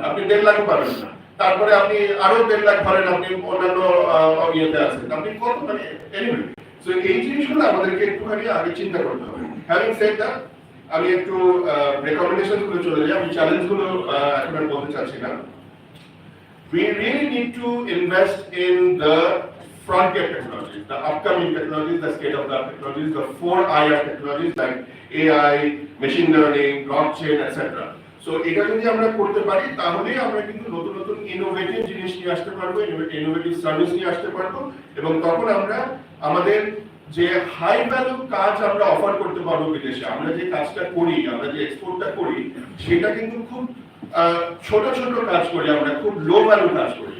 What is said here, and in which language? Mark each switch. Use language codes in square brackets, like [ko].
[bn] আপনি 1.5 লাখ পাবেন না। তারপরে আপনি আরো 1.5 লাখ ধরেন, আপনি অন্যান্য ইয়েতে আছেন, আপনি কত মানে এনিওয়ে। সো এই জিনিসগুলো আমাদেরকে একটুখানি আগে চিন্তা করতে হবে। [en] having said that, [bn] আমি একটু রেকমেন্ডেশন গুলো চলে যাই, আমি চ্যালেঞ্জ গুলো এখন আর বলতে চাচ্ছি না। [en] We really need to invest in the frontier technologies, the upcoming technologies, the state-of-the-art technologies, the 4IR technologies like AI, machine learning, blockchain, etc. [bn] So এটা যদি আমরা করতে পারি তাহলে আমরা কিন্তু নতুন নতুন ইনোভেটিভ জিনিস নিয়ে আসতে পারবো, ইনোভেটিভ সার্ভিস নিয়ে আসতে পারবো, এবং তখন আমরা আমাদের যে হাই ভ্যালু কাজ আমরা অফার করতে পারবো বিদেশে। আমরা যে কাজটা করি, আমরা যে এক্সপোর্টটা করি, সেটা কিন্তু খুব ছোট ছোট কাজ করি, আমরা খুব লো ভ্যালু কাজ করি।